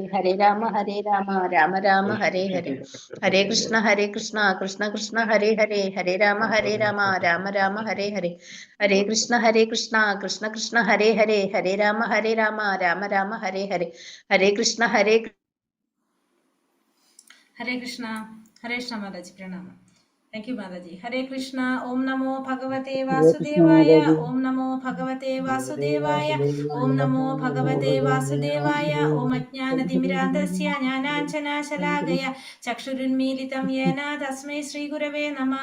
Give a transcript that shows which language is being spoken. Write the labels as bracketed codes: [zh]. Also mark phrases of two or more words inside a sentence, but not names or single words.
[sa] ഹരേ രാമ രാമ രാമ ഹരേ ഹരേ. ഹരേ കൃഷ്ണ കൃഷ്ണ ഹരേ ഹരേ. ഹരേ രാമ രാമ രാമ ഹരേ ഹരേ. ഹരേ കൃഷ്ണ കൃഷ്ണ ഹരേ ഹരേ. ഹരേ രാമ രാമ രാമ ഹരേ ഹരേ. ഹരേ കൃഷ്ണ ഹരേ കൃഷ്ണ. ഹരേ കൃഷ്ണ മാതാജി, പ്രണാമം. [en] thank you [sa] മാതാജി. ഹരേ കൃഷ്ണ. ഓം നമോ ഭഗവതേ വാസുദേവായ. ഓം നമോ ഭഗവതേ വാസുദേവായ. ഓം നമോ ഭഗവതേ വാസുദേവായ. ഓം അജ്ഞാനതിമിരാന്ധസ്യ ജ്ഞാനാഞ്ജനാശലാകയ ചക്ഷുരുന്മീലിതം യേന തസ്മൈ ശ്രീഗുരവേ നമഃ.